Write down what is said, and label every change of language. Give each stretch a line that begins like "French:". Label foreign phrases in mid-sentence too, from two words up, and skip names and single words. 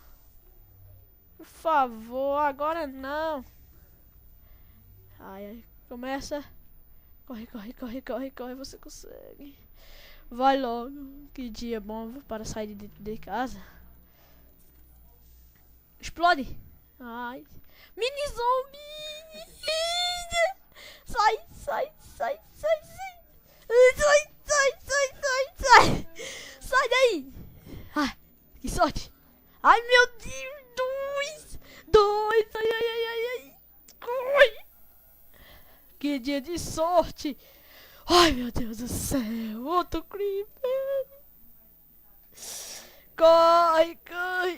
Portuguese: Por favor, agora não. Ai, ai. Começa. Corre, corre, corre, corre, corre. Você consegue. Vai logo. Que dia bom para sair de casa. Explode. Ai. Mini zombie. Sai, sai, sai, sai, sai. Sai, sai, sai, sai, sai. Sai daí. Ai, que sorte. Ai, meu Deus. Dois. Ai, ai, ai, ai, ai. Corre. Que dia de sorte. Ai, meu Deus do céu. Outro creeper. Corre, corre.